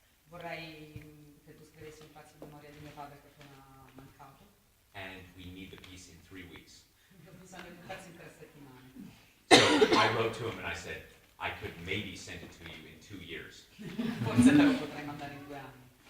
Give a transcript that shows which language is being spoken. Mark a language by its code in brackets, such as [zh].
[it] vorrei che tu scrivessi un pezzo in memoria di mio padre che appena mancato. [en] And we need the piece in 3 weeks. [it] Ho bisogno di un pezzo in 3 settimane. [en] So I wrote to him and I said, I could maybe send it to you in 2 years. [it] Forse te lo potrei mandare in 2 anni.